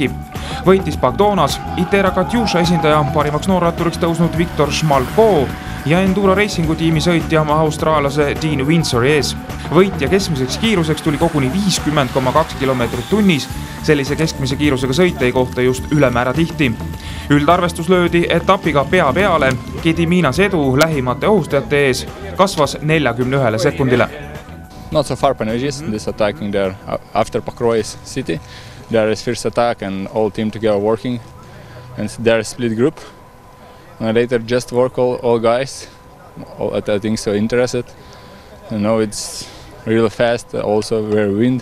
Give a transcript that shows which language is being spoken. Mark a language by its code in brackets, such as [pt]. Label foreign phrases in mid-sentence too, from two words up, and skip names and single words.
[et] Võitis Bagdonas, Itera Katjuša esindaja parimaks noorratturiks tõusnud Viktor Šmalko ja Enduro Racingu tiimi sõitja austraallase Dean Windsori ees. Võitja keskmiseks kiiruseks tuli koguni 50,2 kilomeetrit tunnis. Sellise keskmise kiirusega sõite ei kohta just ülemäära tihti. Üldarvestus löödi etapiga pea peale. Gediminas edu lähimate ohustajate ees kasvas 41 sekundile. [en] Not so far Panevežis, this attacking there after Pakruojis city. There is first attack and all team together working. And there is split group. And later just work all guys. I think so interested. It's really fast, also very wind.